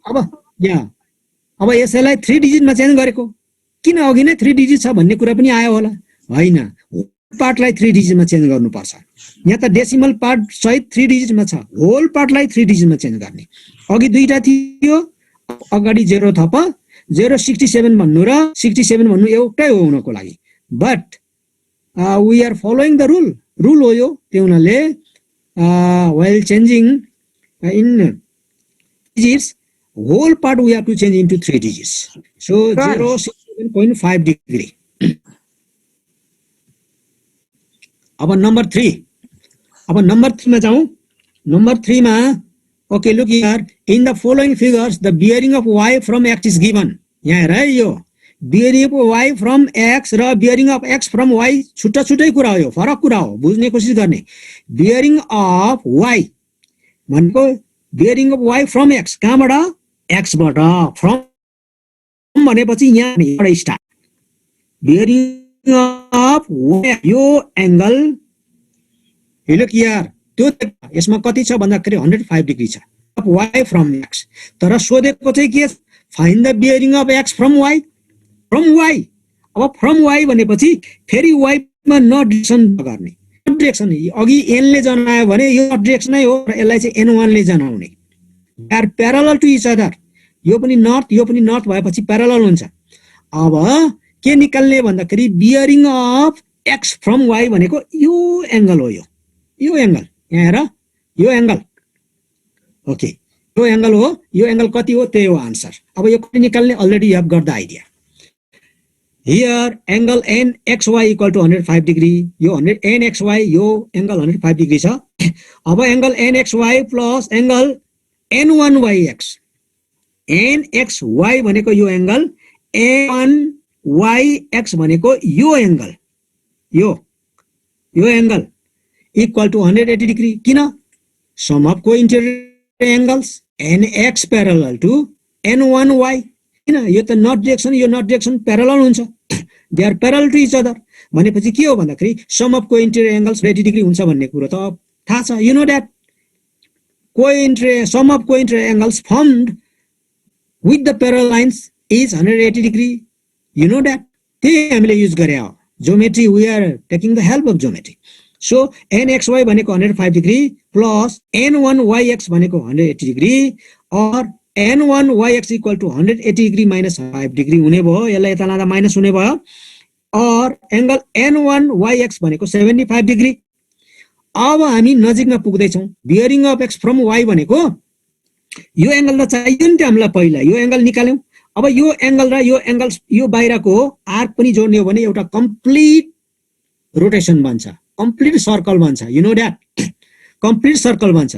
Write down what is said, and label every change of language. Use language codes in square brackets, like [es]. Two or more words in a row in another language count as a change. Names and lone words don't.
[ne] अब यसैलाई 3 [en] digit change [ne] गरेको। किन अघि नै 3 डिजिट छ भन्ने कुरा पनि आयो होला? हैन। पार्टलाई 3 [en] digit change [ne] गर्नुपर्छ। यहाँ त [en] decimal part [ne] सहित 3 डिजिटमा छ। [en] whole part [ne] 3 [en] digit change [ne] गर्ने। अघि दुईटा थियो। अगाडि 0 थप 067 भन्नु र 67 भन्नु एउटै हो हुनको लागि। [en] but we are following the rule [ne] हो यो। त्यो हुनाले [en] while changing in digits whole part we have to change into 3 digits. So 067.5 degree. [hi] अब नंबर 3 में जाऊं. नंबर 3 में [en] okay, look here, in the following figures the bearing of y from x is given. [ne] यहाँ हेर यो [en] bearing of y from x [ne] र [en] bearing of x from y [ne] छुट्टा छुट्टै कुरा हो, यो फरक कुरा हो, बुझ्ने कोसिस गर्ने. [en] bearing of y भनेको bearing of y from x [ne] कहाँबाट? x बाट. from भनेपछि यहाँबाट स्टार्ट. [en] bearing of y [ne] यो एंगल हेलो यार त्यो यसमा कति छ भन्दाखेरि 105 डिग्री छ. [en] y from x. [ne] तर सोधेको चाहिँ के? [en] find the bearing of x from y. from y, [ne] अब [en] from y [ne] भनेपछि फेरि वाई मा [en] north direction [ne] गर्ने, [en] north direction [ne] अघि एन ले जनायो भने यो [en] north direction [ne] नै हो र यसलाई चाहिँ n1 ले जनाउने, [en] they are parallel to each other, [ne] यो पनि नर्थ भएपछि प्यारलल हुन्छ। अब के निकाल्ने भन्दाखेरि [en] bearing of x from y [ne] भनेको यो एंगल हो, यो एंगल यहाँ हेर, यो एंगल ओके, यो एंगल हो, यो एंगल कति हो त्यही हो आन्सर। अब यो कसरी निकाल्ने [en] already you have got the idea. here angle nxy equal to 105 degree, यो 100 nxy यो angle 105 degree छ। अब एंगल nxy प्लस एंगल n1yx, nxy भनेको यो एंगल, n1yx भनेको यो एंगल, यो एंगल इक्वल टु 180 डिग्री। किन? सम अफ को इन्टेरियर एंगल्स nx प्यारलल टु n1y, किन यो त नट डिरेक्सन, यो नट डिरेक्सन प्यारलल हुन्छ, दे आर प्यारलल टु इच अदर भनेपछि के हो भन्दाखेरि सम अफ को इन्टेरियर एंगल्स 80 डिग्री हुन्छ भन्ने कुरो त थाहा छ, you know that sum of co interior angles formed with the parallel lines is 180 degree, you know that. [ne] त्यही हामीले युज गरे हो [en] ज्योमेट्री, we are taking the help of geometry. सो nxy भनेको 105 डिग्री प्लस n1yx भनेको 180 डिग्री और n1yx इक्वल टु 180 डिग्री माइनस 5 डिग्री हुने भयो, यसलाई यता लाँदा माइनस हुने भयो, और एंगल n1yx भनेको 75 डिग्री। [ne] अब हामी नजिकमा पुग्दैछौँ, [en] bearing of x from y [ne] भनेको यो एंगल त चाहियो नि त हामीलाई, पहिला यो एंगल निकाल्यौं। अब यो एंगल र यो एंगल यो बाहिरको आर्क पनि जोड्ने हो भने एउटा [en] complete rotation [ne] बन्छ, [en] complete circle [ne] बन्छ, [en] you know that, complete circle [ne] बन्छ।